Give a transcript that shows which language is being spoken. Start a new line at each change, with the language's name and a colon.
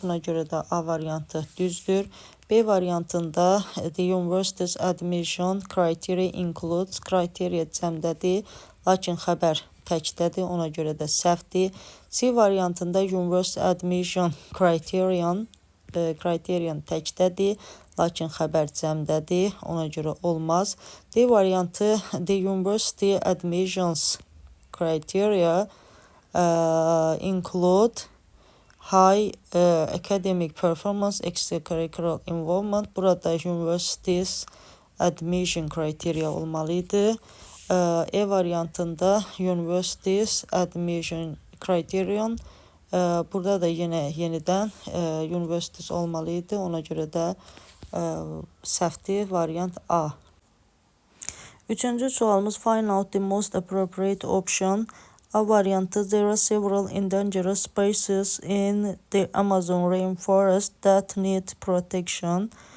Azerbaijani: Buna görə də A variantı düzdür. B variantında
English: the university's admission criteria includes,
Azerbaijani: criteria cəmdədir, lakin xəbər təkdədir, ona görə də səhvdir. C variantında
English: university admission criterion
Azerbaijani: təkdədir, lakin xəbər cəmdədir, ona görə olmaz. D variantı
English: the university admissions criteria include high academic performance, extracurricular involvement.
Azerbaijani: Burada
English: universities admission criteria
Azerbaijani: olmalıydı. E variantında
English: universities admission criterion,
Azerbaijani: burada da yenidən universities olmalıydı. Ona görə də səhvdir, variant A. Üçüncü sualımız
English: find out the most appropriate option.
Azerbaijani: A variantı
English: there are several endangered species in the Amazon rainforest that need protection.